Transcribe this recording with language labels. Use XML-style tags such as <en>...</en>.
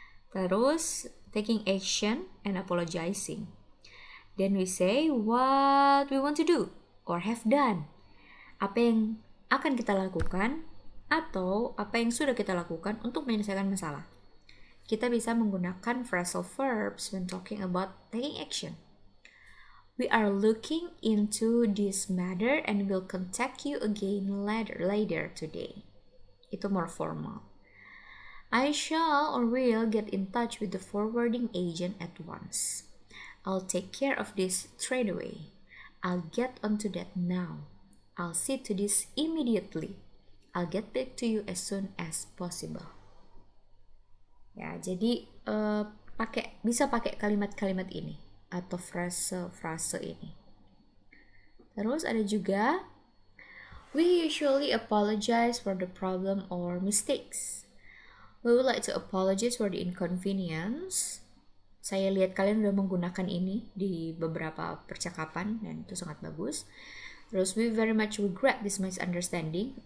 <id>Terus</id> <en>taking action and apologizing. Then we say what we want to do or have done.</en> <id>Apa yang akan kita lakukan atau apa yang sudah kita lakukan untuk menyelesaikan masalah. Kita bisa menggunakan</id> <en>phrasal verbs when talking about taking action. We are looking into this matter and will contact you again later today.</en> <id>Itu</id> <en>more formal. I shall or will get in touch with the forwarding agent at once. I'll take care of this straight away. I'll get onto that now. I'll see to this immediately. I'll get back to you as soon as possible.</en> <id>Ya, jadi bisa pakai kalimat-kalimat ini atau frase-frase ini. Terus ada juga</id> <en>we usually apologize for the problem or mistakes. We would like to apologize for the inconvenience.</en> <id>Saya lihat kalian udah menggunakan ini di beberapa percakapan dan itu sangat bagus. Terus</id> <en>we very much regret this misunderstanding.</en>